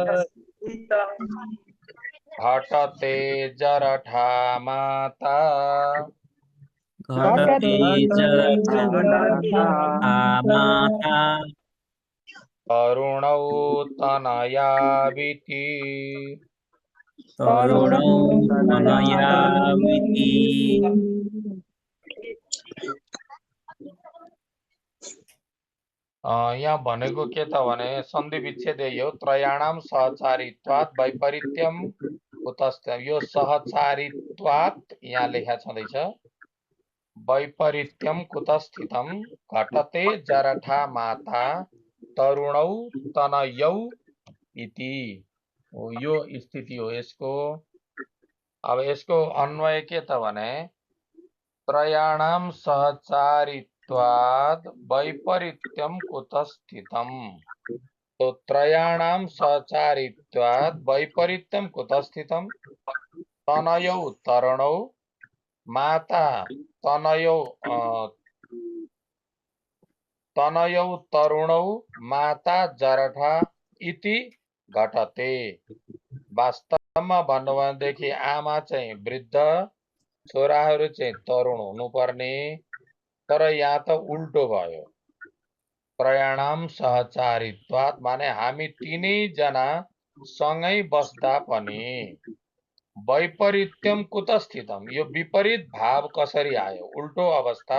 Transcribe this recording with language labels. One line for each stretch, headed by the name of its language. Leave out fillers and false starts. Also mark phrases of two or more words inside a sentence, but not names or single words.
Sanskrit: घटते जरठा माता घटते जरठा माता तरुणौ तनयाविति। तरुणौ तनयाविति।
Nepali: यहाँ भनेको के त भने सन्धि विच्छेद हो।
Sanskrit: त्रयाणाम सहचारित्वात् वैपरीत्यम कुतस्थितम्।
Nepali: यो सहचारित्वात् यहाँ लेखा छँदैछ।
Sanskrit: वैपरीत्यम कुतस्थितम् घटते जरठा माता तरुणौ तनयौ इति।
Nepali: यो स्थिति हो यसको। अब यसको अन्वय के त भने
Sanskrit: त्रयाणाम सहचारित्वात् वैपरीत्यम कुतस्थितम्। तो त्रयाणाम सहचारित्वात् वैपरीत्यम कुतस्थितम्। तनयौ तरुणौ माता तनयौ तरुणौ माता जरठा इति घटते।
Nepali: वास्तवमा भन्नु भनेदेखि आमा चाहिँ वृद्ध, छोराहरू चाहिँ तरुण हुनुपर्ने। तर यहाँ त उल्टो भयो।
Sanskrit: त्रयाणाम सहचारित्वात्
Nepali: माने हामी तीनैजना सँगै बस्दा पनि
Sanskrit: वैपरीत्यम कुतस्थितम
Nepali: यो विपरीत भाव कसरी आयो, उल्टो अवस्था।